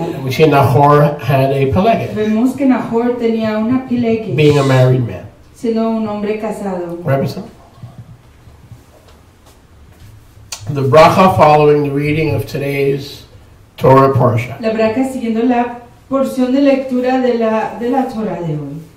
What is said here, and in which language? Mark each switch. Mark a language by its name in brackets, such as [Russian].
[English] And we see Nahor had a Pelegesh, [Spanish] Vemos que Nahor tenía una Pilegesh, [English] being a married man. [Spanish] siendo un hombre casado. [English] Rebbetzin? The bracha following the reading of today's Torah Parsha. [Spanish] La braca siguiendo la porción de lectura de la Torah de hoy.